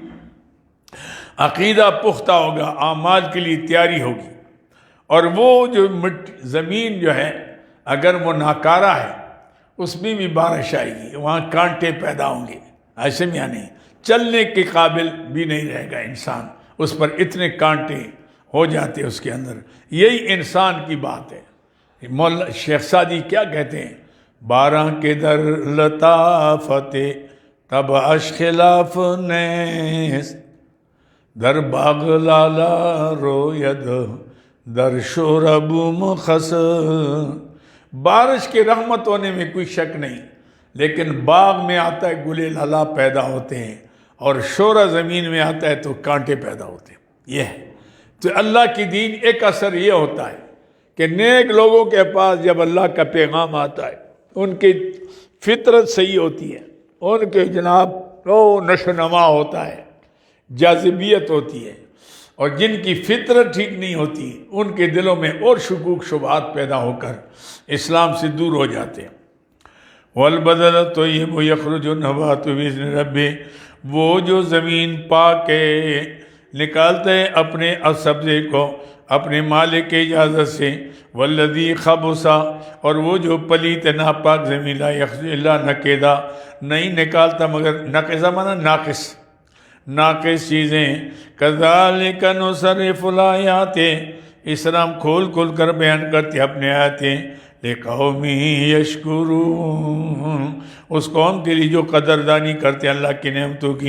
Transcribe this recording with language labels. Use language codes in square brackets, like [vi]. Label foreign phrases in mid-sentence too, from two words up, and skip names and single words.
[ur] عقیدہ پختہ ہوگا، اعمال کے لیے تیاری ہوگی، اور وہ جو زمین جو ہے اگر وہ ناکارہ ہے اس میں بھی بارش آئے گی، وہاں کانٹے پیدا ہوں گے، ایسے میں یعنی چلنے کے قابل بھی نہیں رہے گا انسان، اس پر اتنے کانٹے ہو جاتے اس کے اندر۔ یہی انسان کی بات ہے۔ مولانا شیخ سعدی کیا کہتے ہیں؟ [fa] بارہ کے در لطافت تب اش خلاف نیست، در باغ لالا روید در شورب مخص۔ [ur] بارش کی رحمت ہونے میں کوئی شک نہیں، لیکن باغ میں آتا ہے گلے لالا پیدا ہوتے ہیں، اور شورہ زمین میں آتا ہے تو کانٹے پیدا ہوتے ہیں۔ یہ ہے تو اللہ کی دین، ایک اثر یہ ہوتا ہے کہ نیک لوگوں کے پاس جب اللہ کا پیغام آتا ہے، ان کی فطرت صحیح ہوتی ہے، ان کے جناب نشو نما ہوتا ہے، جاذبیت ہوتی ہے، اور جن کی فطرت ٹھیک نہیں ہوتی ان کے دلوں میں اور شکوک شبہات پیدا ہو کر اسلام سے دور ہو جاتے ہیں۔ [ar] والبدل الطیب یخرج النبات بإذن ربہ، [ur] وہ جو زمین پاک ہے نکالتے ہیں اپنے سبزے کو اپنے مالک کی اجازت سے، [ar] والذی خبثا، [ur] اور وہ جو پلیت ناپاک زمین، [ar] لا یخرج الا نکدا، [ur] نہیں نکالتا مگر، نکدا مانا ناقص، ناقص چیزیں، [ar] کذالک نصرف الآیات، [ur] اس طرح ہم کھول کھول کر بیان کرتے اپنے آیاتیں، [ar] لقوم یشکرون، [ur] اس قوم کے لیے جو قدردانی کرتے اللہ کی نعمتوں کی۔